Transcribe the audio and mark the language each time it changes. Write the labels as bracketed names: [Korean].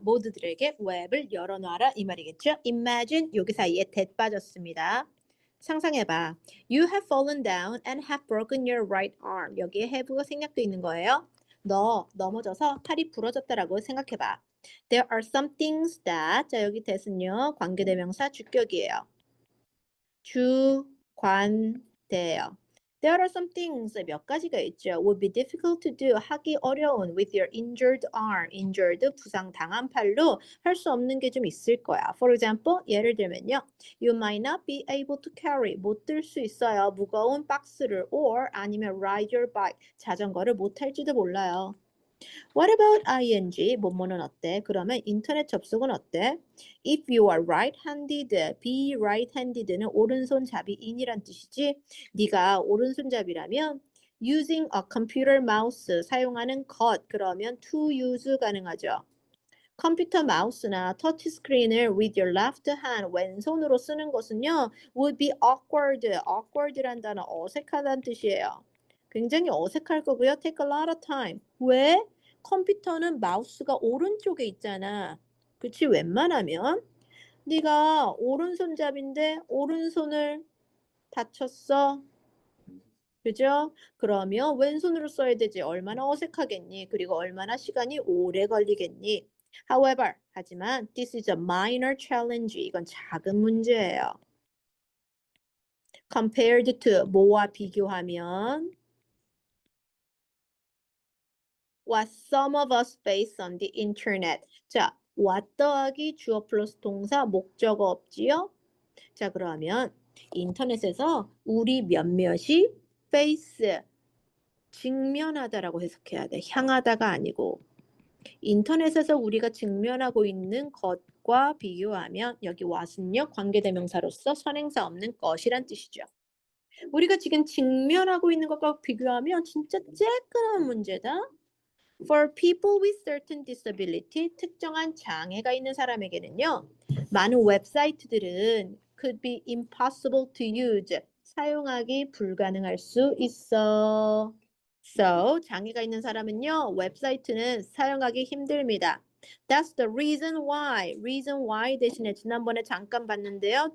[Korean] 모두들에게 웹을 열어놔라 이 말이겠죠? [English] Imagine [Korean] 여기 사이에 that 빠졌습니다. 상상해봐. [English] You have fallen down and have broken your right arm. [Korean] 여기에 have가 생략돼 있는 거예요. 너 넘어져서 팔이 부러졌다라고 생각해봐. [English] There are some things that [Korean] 자 여기 that은요 관계대명사 주격이에요. 주관대요. [English] There are some things [Korean] 몇 가지가 있죠. [English] Would be difficult to do [Korean] 하기 어려운 [English] with your injured arm. [Korean] Injured 부상 당한 팔로 할 수 없는 게 좀 있을 거야. [English] For example [Korean] 예를 들면요. [English] You might not be able to carry [Korean] 못 들 수 있어요. 무거운 박스를 or 아니면 [English] ride your bike [Korean] 자전거를 못 탈지도 몰라요. [English] What about ing? [Korean] 뭐뭐는 어때? 그러면 인터넷 접속은 어때? [English] If you are right-handed, be right-handed는 [Korean] 오른손잡이인이란 뜻이지. 네가 오른손잡이라면 [English] using a computer mouse [Korean] 사용하는 것 그러면 [English] to use [Korean] 가능하죠. 컴퓨터 마우스나 터치 스크린을 [English] with your left hand [Korean] 왼손으로 쓰는 것은요 [English] would be awkward. [Korean] awkward란 단어 어색하다는 뜻이에요. 굉장히 어색할 거고요. [English] take a lot of time. [Korean] 왜? 컴퓨터는 마우스가 오른쪽에 있잖아. 그치? 웬만하면 네가 오른손잡인데 오른손을 다쳤어. 그죠? 그러면 왼손으로 써야 되지. 얼마나 어색하겠니? 그리고 얼마나 시간이 오래 걸리겠니? [English] However, [Korean] 하지만 [English] this is a minor challenge. [Korean] 이건 작은 문제예요. [English] Compared to [Korean] 뭐와 비교하면 [English] what some of us face on the internet. [Korean] 자, what 더하기 주어 플러스 동사 목적어 없지요? 자, 그러면 인터넷에서 우리 몇몇이 face 직면하다라고 해석해야 돼. 향하다가 아니고. 인터넷에서 우리가 직면하고 있는 것과 비교하면 여기 what은요 관계대명사로서 선행사 없는 것이란 뜻이죠. 우리가 지금 직면하고 있는 것과 비교하면 진짜 쬐끈한 문제다. [English] For people with certain disability, [Korean] 특정한 장애가 있는 사람에게는요. 많은 웹사이트들은 [English] could be impossible to use. [Korean] 사용하기 불가능할 수 있어. So, 장애가 있는 사람은요. 웹사이트는 사용하기 힘듭니다. [English] That's the reason why. [Korean] Reason why 대신에 지난번에 잠깐 봤는데요.